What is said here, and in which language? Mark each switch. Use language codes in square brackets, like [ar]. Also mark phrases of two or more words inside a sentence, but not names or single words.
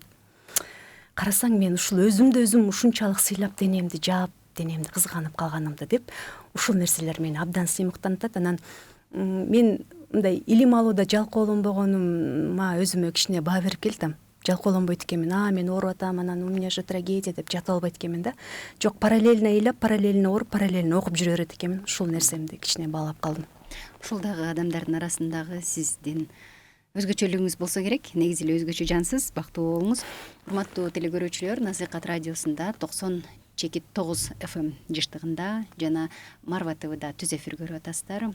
[ky] Карасаң, мен ушул өзүм ушунчалык сыйлап, денемди жаап, денемди кызганып калганымды деп, ушул нерселер мени абдан сыймыктантат. Анан мен мындай илим алууда жалкоолонбогонума өзүмө кичине баа берип келдим. Жалкоолонбойт экенмин, мен ооруп атам, анан [ru] у меня же трагедия [ky] деп жатып албайт экенмин да. Жок, параллельно ыйлап, параллельно ооруп, параллельно окуп жүрө берет экенмин. Ушул нерсемди кичине баалап калдым. Ушул дагы адамдардын арасындагы сиздин өзгөчөлүгүңүз болсо керек. Негизи эле өзгөчө жансыз, бактылуу болуңуз. Урматтуу телекөрүүчүлөр, Насыйкат радиосунда 90,9 FM жыштыгында жана Марва ТВда түз эфир көрүп атасыздар.